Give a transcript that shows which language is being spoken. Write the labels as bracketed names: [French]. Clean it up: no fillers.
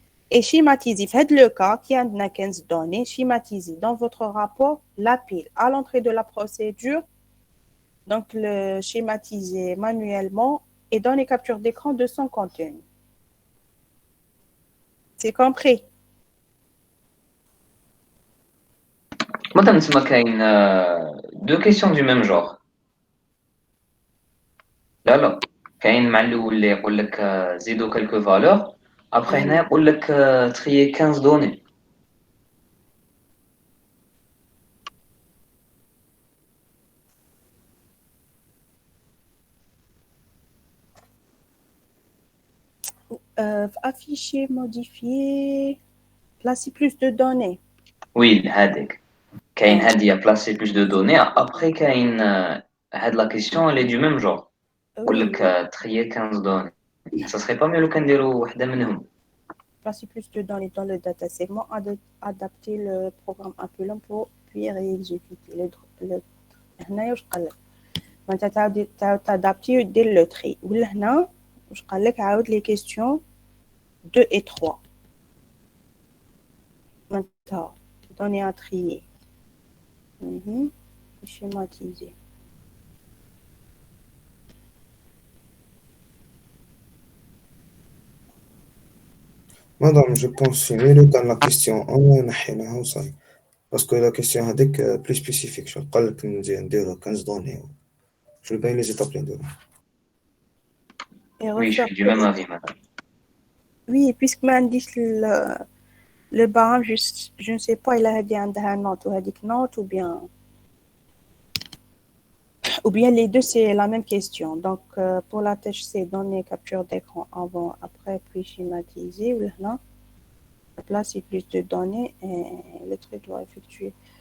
[French] Et schématisez, faites le cas qui a 15 données, schématisez dans votre rapport la pile à l'entrée de la procédure, donc le schématisez manuellement et donnez capture d'écran de son contenu. C'est compris? Madame, il y a deux questions du même genre. [Arabic] لا كاين مع الاول اللي يقول لك زيدوا [French] quelques valeurs après [Arabic] هنا يقول لك [French] trier 15 données. Afficher, modifier, placer plus de données. Oui, [Arabic] هذيك كاين هذه [French] placer plus de données. Après [Arabic] كاين هاد [French] la question elle est du même genre. [Arabic] يقول لك [French] trier 15 données. Ça serait pas mieux [Arabic] لو كنديروا وحده منهم. [French] Placer plus de données dans le data segment, adapter le programme appelant pour puis réexécuter. [Arabic] هنا واش قال لك انت تعاود تادابتي دير لو تري ولا هنا واش قال لك عاود لي كيسيون 2 et 3 [French] maintenant données à trier schématiser. Madame, je pense que c'est mieux dans la question [Arabic] نحيناها وصاي باسكو لا كيسيون هذيك بلي سبيسيفيك شنو قال لك نديرو 15 دوني شنو باين لي زيتاب اللي نديرو. [French] Oui, je suis du même avis, madame. Oui, puisque [Arabic] ما عنديش [French] le barème, je ne sais pas il a [Arabic] هذه عندها [French] note [Arabic] وهذيك [French] note ou bien les deux c'est la même question. Donc pour la tâche c'est donner capture d'écran avant, après, puis schématiser ou là placer plus de données et le truc doit effectuer.